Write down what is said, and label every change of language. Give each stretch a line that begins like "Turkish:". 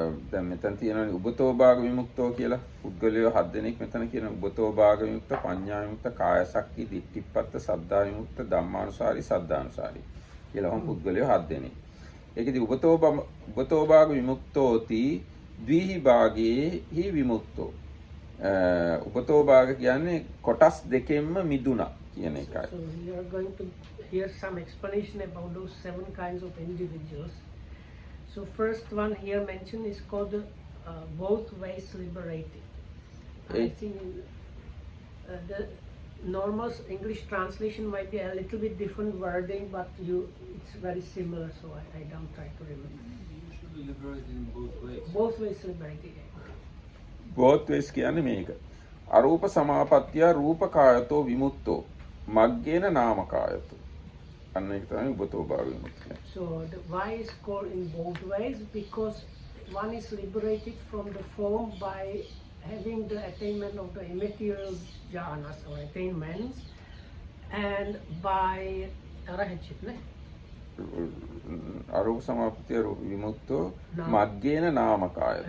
Sinhala: දැන් මෙතන තියෙනවා උබතෝ භාග විමුක්තෝ කියලා පුද්ගලයෝ 7 දෙනෙක් මෙතන කියන උබතෝ භාග විමුක්ත පඤ්ඤා විමුක්ත කාය සක්ති දිට්ඨිපත්ත සද්ධා විමුක්ත ධම්මානුසාරි සද්ධානුසාරි කියලා වම් පුද්ගලයෝ 7 දෙනෙක්. ඒකෙදි
Pali: උබතෝ භාග විමුක්තෝති ද්විහි භාගේ හි විමුක්තෝ.
Sinhala: උපතෝ භාග කියන්නේ කොටස් දෙකෙන්ම මිදුණා කියන එකයි.
English: So we are going to hear some explanation about those 7 kinds of individuals. So first one here mentioned is called both ways liberated. I think the normal English translation might be a little bit different wording, but it's very similar, so I don't try to remember. Usually liberated in both ways. Both ways liberated. both ways
Sinhala: කියන්නේ මේක.
Pali: අරූප සමාපත්තිය රූපකායතෝ විමුක්තෝ මග්ගේන නාමකායතෝ.
Sinhala: අන්න ඒක තමයි උපතෝ භාග විමුක්තිය.
English: So the why is called in both ways because one is liberated from the form by having the attainment of the immaterial jhanas or attainments and by arahantship.
Pali: අරූප සමාපත්තිය විමුක්තෝ මග්ගේන නාමකායතෝ.